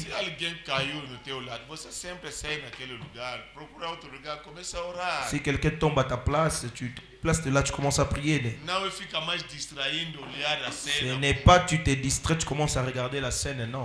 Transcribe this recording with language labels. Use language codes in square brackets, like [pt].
[pt] se alguém caiu no teu lado, você sempre sai naquele lugar, procura outro lugar, começa a orar. [fr] si quelqu'un tombe à ta place, tu te places de là, tu commences à prier. [pt] Não fica mais distraindo, olhar a [fr] Ce [pt] cena. [fr] n'est pas tu te distrais, tu commences à regarder la scène, non.